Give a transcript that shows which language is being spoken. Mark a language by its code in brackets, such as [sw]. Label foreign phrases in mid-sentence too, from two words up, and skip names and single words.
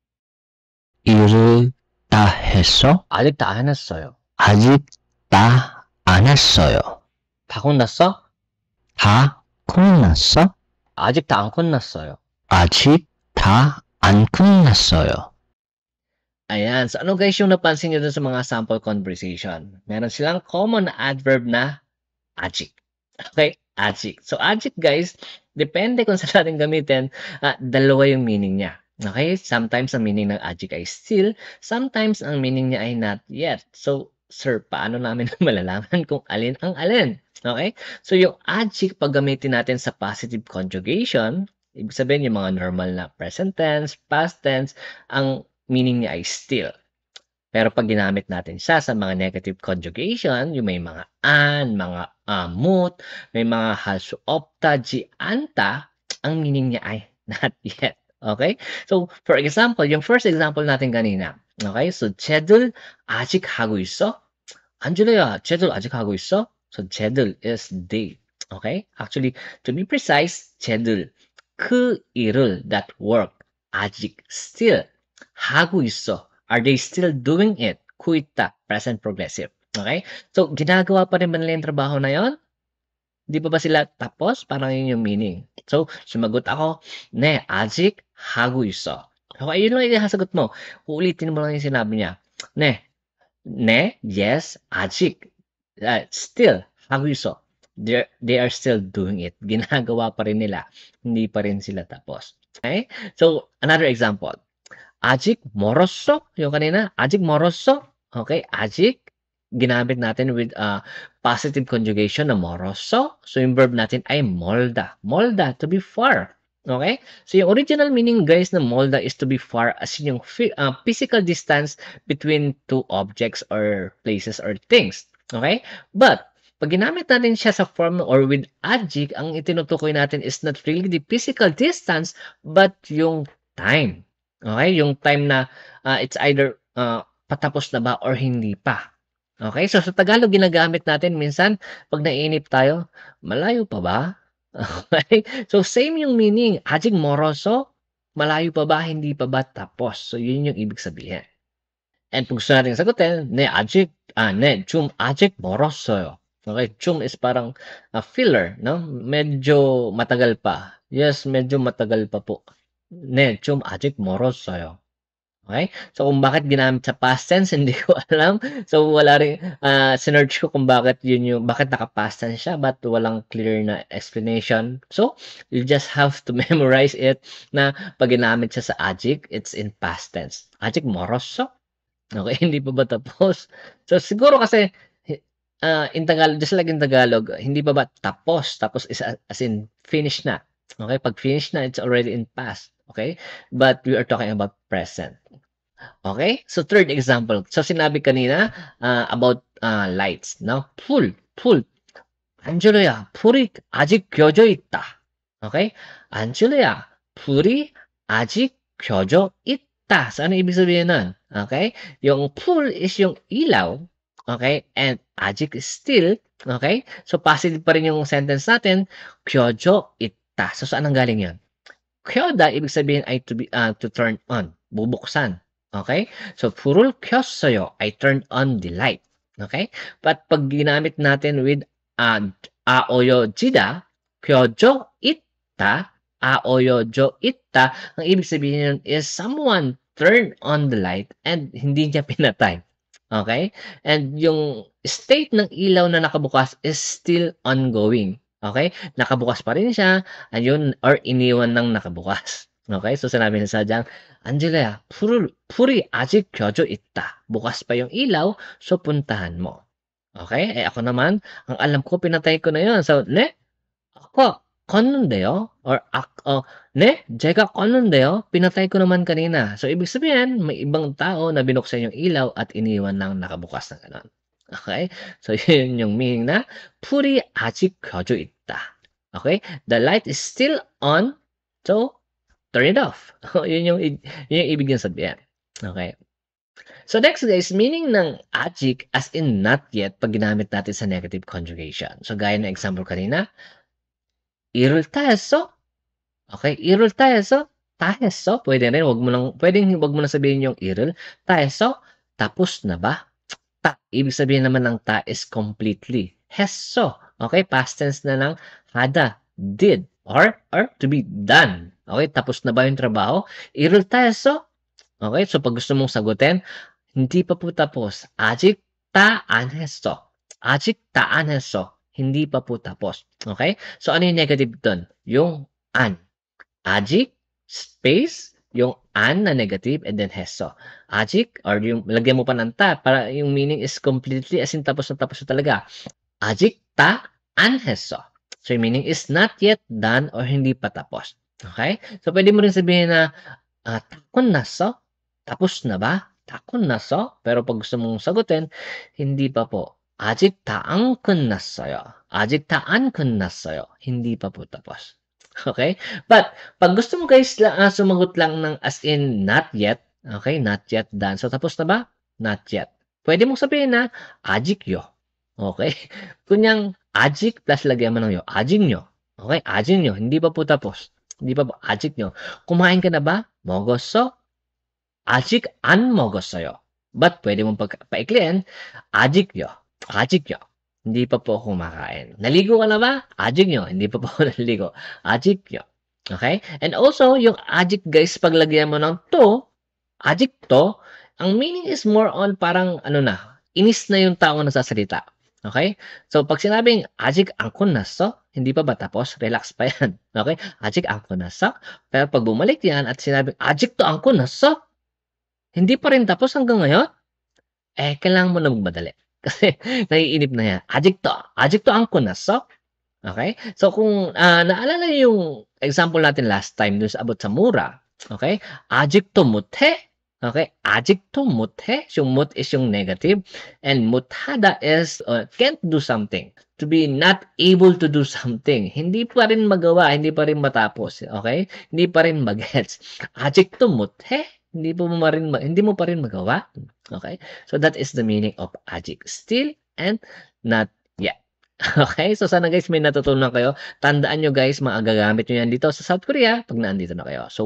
[ko] 일을 다 했어? 아직 다 안 했어요. 아직 다 안 했어요. 다 끝났어? 다 끝났어? 아직 다 안 끝났어요. 아직 다 안 끝났어요. [tl] Ayan. So, ano guys yung napansin nyo dun sa mga [en] sample conversation? [tl] Meron silang [en] common adverb [tl] na ajik. Okay? Ajik. So, ajik guys, depende kung saan natin gamitin, dalawa yung meaning niya. Okay? Sometimes ang meaning ng ajik ay still, sometimes ang meaning niya ay [en] not yet. [tl] So, sir, paano namin malalaman kung alin ang alin? Okay? So, yung ajik, pag gamitin natin sa [en] positive conjugation, [tl] ibig sabihin yung mga normal na [en] present tense, past tense, [tl] ang meaning niya ay still. Pero pag ginamit natin siya sa mga [en] negative conjugation, [tl] yung may mga an, mga amut, may mga halsu opta, ji, anta, ang meaning niya ay [en] not yet. [tl] Okay? So, for example, yung [en] first example [tl] natin kanina. Okay? So, [ko] 쟤들 아직 하고 있어? 안젤라야, 쟤들 아직 하고 있어? [en] So, 쟤들 is they. Okay? Actually, to be precise, [ko] 쟤들, 그 일을, [en] that work, [ko] 아직, still, 하고 있어. [en] Are they still doing it? Kuita, present progressive. Okay? So, [tl] ginagawa pa rin ba nila yung trabaho na yon? Di pa ba sila tapos? Parang yun yung meaning. So, sumagot ako, [ko] 네, 아직 하고 있어. [tl] Okay, yun lang yung sagot mo. Uulitin mo lang yung sinabi niya. [ko] 네, yes, 아직, still, 하고 있어. [en] They are still doing it. [tl] Ginagawa pa rin nila. Hindi pa rin sila tapos. [en] Okay? So, another example. [ko] 아직 멀었어? [tl] yung kanina, [ko] 아직 멀었어? [tl] Okay, 아직 ginamit natin with [en] positive conjugation [tl] na 멀었어. So yung verb natin ay 멀다. 멀다, [en] to be far. Okay? So yung original meaning guys na 멀다 is to be far as yung physical distance between two objects or places or things. Okay? [tl] But pag ginamit natin siya sa form or with adjective, ang itinutukoy natin is not really the physical distance but yung time. Okay, yung time na [en] it's either [tl] patapos na ba or hindi pa. Okay, so sa Tagalog ginagamit natin minsan pag naiinip tayo, malayo pa ba? Okay, so same yung meaning. [ko] 아직 멀어서, [tl] malayo pa ba, hindi pa ba tapos. So yun yung ibig sabihin. And kung gusto natin sagutin, [ko] 좀 아직 멀었어요. [tl] Okay, 좀 is parang filler, no? Medyo matagal pa. Yes, medyo matagal pa po. [ko] 네, 좀 아직 멀었어요. [tl] Okay? So, kung bakit ginamit sa [en] past tense, [tl] hindi ko alam. So, wala rin, sinearch ko kung bakit bakit naka-past tense siya, but walang clear na explanation. [en] So, you just have to memorize it [tl] na pag ginamit siya sa adjective, [en] it's in past tense. [ko] 아직 멀었어? [tl] Okay, hindi pa ba tapos? So, siguro kasi, [en] in Tagalog, just like in Tagalog, [tl] hindi pa ba tapos? Tapos is as in finish na. Okay, pag finish na, [en] it's already in past. Okay? But we are talking about present. Okay? So, third example. So, [tl] sinabi kanina about lights. No? [ko] 풀. 안젤라야, 불이 아직 켜져 있다. Okay? 안젤라야, 불이 아직 켜져 있다. [tl] So, ano ibig sabihin nun? Okay? Yung 풀 is yung ilaw. Okay? [en] And 아직 is still. [tl] Okay? So, positive pa rin yung sentence natin. [ko] 켜져 있다. [tl] So, saan ang galing yun? 켜다 ibig sabihin ay to turn on, bubuksan. Okay? [ko] So 불을 켰어요. [en] I turned on the light. Okay? [tl] But pag ginamit natin with 아오요지다, [ko] 켜져 있다, [tl] 아오요져 있다, ang ibig sabihin is [en] someone turned on the light and [tl] hindi niya pinatay. Okay? And yung state ng ilaw na nakabukas is still ongoing. Okay? Nakabukas pa rin siya, ayun, or iniwan ng nakabukas. Okay? So, sinabi na sa dyan, [ko] 안젤라야, 불이 아직 켜져 있다. [tl] Bukas pa yung ilaw, so puntahan mo. Okay? Eh, ako naman, ang alam ko pinatay ko na 'yun. So, [ko] "네? 아까 껐는데요?" or "네? 제가 껐는데요? [tl] Pinatay ko naman kanina." So, ibig sabihin may ibang tao na binuksan yung ilaw at iniwan ng nakabukas na gano'n. Okay? So, 'yun yung meaning na [ko] "불이 아직 켜져 있다." [tl] Okay? [en] The light is still on, so turn it off. [tl] 'Yun yung ibig niyang sabihin. Okay? So next guys, meaning ng ajic as in [en] not yet [tl] pag ginamit natin sa negative conjugation. So gaya ng example kanina, [ko] "일을 다 했어?" Okay, "일을 다 했어?" "다 했어?" [tl] Puwede rin, puwedeng wag mo na sabihin yung "일을 다 했어?" "Tapos na ba?" Ta, ibig sabihin naman ng ta is completely. "했어." [en] Okay, past tense na ng hada, did, or to be done. [tl] Okay, tapos na ba yung trabaho? [ko] "일을 다 했어?" [tl] Okay, so pag gusto mong sagutin, hindi pa po tapos. [ko] 아직 다 안 했어. 아직 다 안 했어. [tl] Hindi pa po tapos. Okay? So, ano yung negative dun? Yung an. 아직, space, yung an na negative, [en] and then [tl] 했어. [ko] 아직, [tl] or yung lagyan mo pa ng ta, para yung meaning is completely, as in tapos na talaga. [ko] 아직 다 안 했어. [tl] So, yung meaning is [en] not yet done [tl] or hindi pa tapos. Okay? So, pwede mo rin sabihin na, [ko] 다 끝났어? [tl] Tapos na ba? [ko] 다 끝났어? [tl] Pero pag gusto mong sagutin, hindi pa po. [ko] 아직 다 안 끝났어요. 아직 다 안 끝났어요. [tl] Hindi pa po tapos. Okay? But, pag gusto mo guys sumagot lang ng as in [en] not yet, [tl] okay? [en] Not yet done. [tl] So, tapos na ba? [en] Not yet. [tl] Pwede mong sabihin na, 아직요. Okay? Kunyang, 아직 plus lagyan mo ng yo. [ko] 아직요. Okay? 아직요. [tl] Hindi pa po tapos. Hindi pa po. 아직요. Kumain ka na ba? [ko] 먹었어? 아직 안 먹었어요. [tl] But pwede mong paikliin, [ko] 아직요. 아직요. [tl] Hindi pa po ako kumakain. Naligo ka na ba? 아직요. Hindi pa po ako naliligo. [ko] 아직요. [en] Okay? And also, [tl] yung 아직 guys, paglagyan mo ng to, 아직도, ang meaning is more on parang ano na, inis na yung tao na nagsasalita. Okay? So, pag sinabing [ko] 아직 안 끝났어? [tl] Hindi pa ba tapos? Relax pa yan. Okay? [ko] 아직 안 끝났어? [tl] Pero pag bumalik yan at sinabing [ko] 아직도 안 끝났어? [tl] Hindi pa rin tapos hanggang ngayon? Eh, kailangan mo na magmadali. Kasi naiinip na yan. [ko] 아직도 안 끝났어? [tl] Okay? So kung naalala niyo yung example natin last time dun sa about sa mura, okay? [ko] 아직도 못해? Okay? 아직도 못해? [en] Yung 못 is yung negative and 못하다 is can't do something. To be not able to do something. [tl] Hindi pa rin magawa, hindi pa rin matapos, okay? Hindi pa rin mag-gets. 아직도 못해? Hindi mo pa rin magawa. Okay? [en] So that is the meaning of 아직. Still and not yet. Okay? [tl] So sana guys may natutunan kayo. Tandaan nyo guys, magagamit nyo yan dito sa South Korea pag naandito na kayo.